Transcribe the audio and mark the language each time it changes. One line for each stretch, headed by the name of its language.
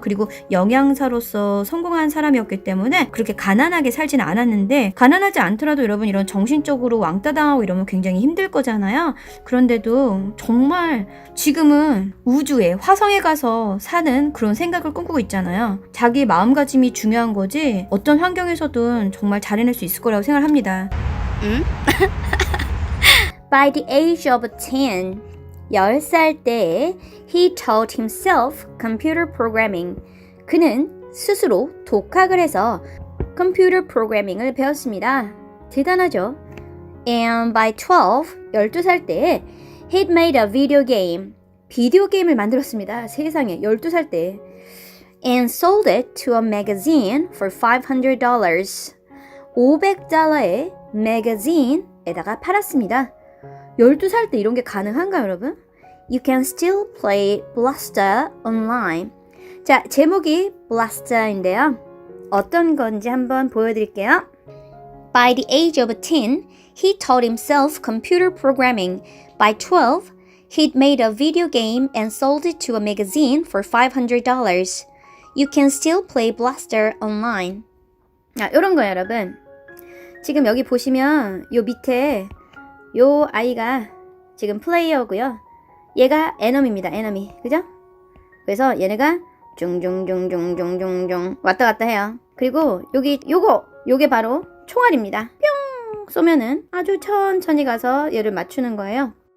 Korean: 그리고 영양사로서 성공한 사람이었기 때문에 그렇게 가난하게 살진 않았는데 가난하지 않더라도 여러분 이런 정신적으로 왕따당하고 이러면 굉장히 힘들 거잖아요. 그런데도 정말 지금은 우주에 화성에 가서 사는 그런 생각을 꿈꾸고 있잖아요. 자기 마음가짐이 중요한 거지 어떤 환경에서든 정말 잘해낼 수 있을 거라고 생각합니다.
English: By the age of 10,
Korean: 10살 때에
English: he taught himself computer programming.
Korean: 그는 스스로 독학을 해서 컴퓨터 프로그래밍을 배웠습니다. 대단하죠?
English: And by
Korean: 12살 때에
English: he'd made a video game.
Korean: 비디오 게임을 만들었습니다. 세상에 12살 때.
English: And sold it to a magazine for $500.
Korean: $500의 매거진에다가 팔았습니다. 12살 때 이런 게 가능한가요, 여러분?
English: You can still play Blaster online.
Korean: 자, 제목이 Blaster인데요. 어떤 건지 한번 보여드릴게요.
English: By the age of 10, he taught himself computer programming. By 12, he'd made a video game and sold it to a magazine for $500. You can still play Blaster online.
Korean: 이런 거예요, 여러분. 지금 여기 보시면 요 밑에 요 아이가 지금 플레이어고요. 얘가 에너미입니다. 에너미. 그죠? 그래서 얘네가 쭝쭝쭝쭝쭝쭝 왔다 갔다 해요. 그리고 여기 요게 바로 총알입니다. 뿅 쏘면은 아주 천천히 가서 얘를 맞추는 거예요.